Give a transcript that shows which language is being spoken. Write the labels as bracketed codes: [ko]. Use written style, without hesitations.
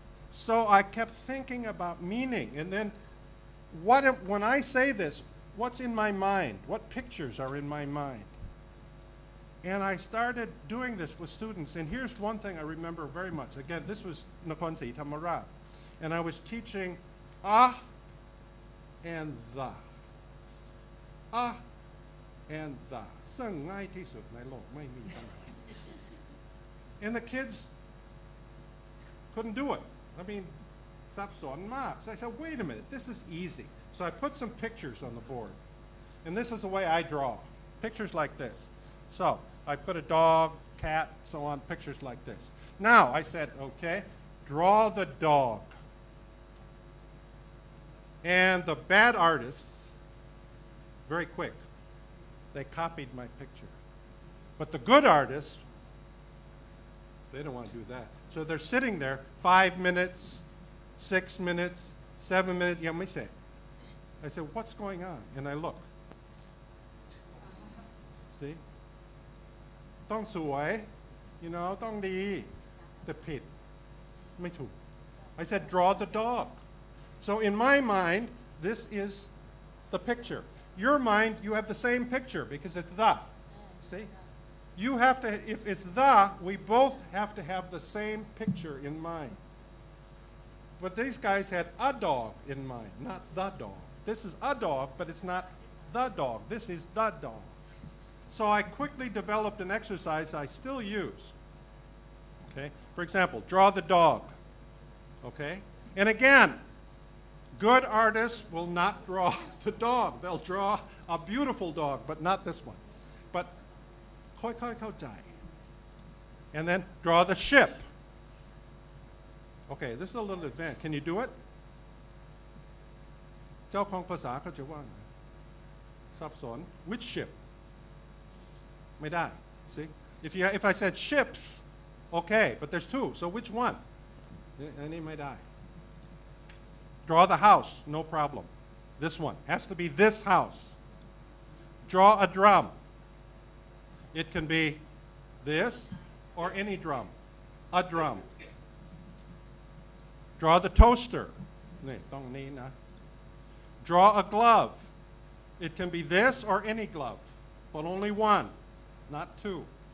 [en] So I kept thinking about meaning, and then when I say this, what's in my mind? What pictures are in my mind? And I started doing this with students, and here's one thing I remember very much. Again, this was Nakhon Si Thammarat, and I was teaching and the. And the. [th] ซึ่งง่ายที่สุดในโลกไม่มีปัญหา [en] And the kids couldn't do it. I mean, [th] ซับซ้อนมาก [en] So I said, wait a minute, this is easy. So I put some pictures on the board. And this is the way I draw. Pictures like this. So I put a dog, cat, so on, pictures like this. Now I said, okay, draw the dog. And the bad artists, very quick, they copied my picture. But the good artists, they don't want to do that. So they're sitting there 5 minutes, 6 minutes, 7 minutes. Yeah, I say. I said, what's going on? And I look. See? [th] ต้องสวย [en] you know, [th] ต้องดี แต่ผิด ไม่ถูก [en] I said, draw the dog. So in my mind, this is the picture. Your mind, you have the same picture because it's the. See? You have to, if it's the, we both have to have the same picture in mind. But these guys had a dog in mind, not the dog. This is a dog, but it's not the dog. This is the dog. So I quickly developed an exercise I still use. Okay? For example, draw the dog. Okay? And again, good artists will not draw the dog. They'll draw a beautiful dog, but not this one. But [th] ค่อยๆเข้าใจ [en] And then draw the ship. Okay, this is a little advanced. Can you do it? [th] เจ้าของภาษาเขาจะว่าไงซับซ้อน [en] Which ship? [th] ไม่ได้ [en] See? If I said ships, okay, but there's two, so which one? [th] อันนี้ไม่ได้ [en] Draw the house, no problem. This one has to be this house. Draw a drum. It can be this or any drum. A drum. Draw the toaster. [th] นี่ต้องนี้นะ [en] Draw a glove. It can be this or any glove, but only one, not two.